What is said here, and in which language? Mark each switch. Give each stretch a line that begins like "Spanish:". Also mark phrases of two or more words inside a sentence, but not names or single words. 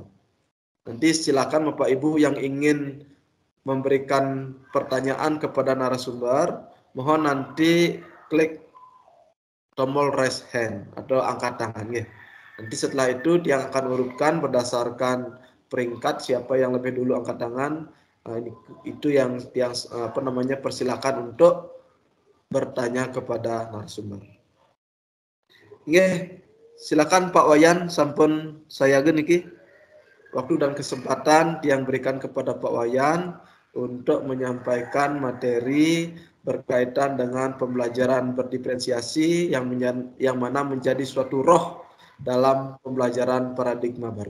Indonesian: Nanti silakan Bapak Ibu yang ingin memberikan pertanyaan kepada narasumber, mohon nanti klik tombol
English: raise hand
Indonesian: atau angkat tangan ya. Nanti setelah itu dia akan urutkan berdasarkan peringkat siapa yang lebih dulu angkat tangan. Itu yang persilakan untuk bertanya kepada narasumber. Nggih, silakan Pak Wayan, sampun saya geniki waktu dan kesempatan yang berikan kepada Pak Wayan untuk menyampaikan materi berkaitan dengan pembelajaran berdiferensiasi yang mana menjadi suatu roh dalam pembelajaran paradigma baru.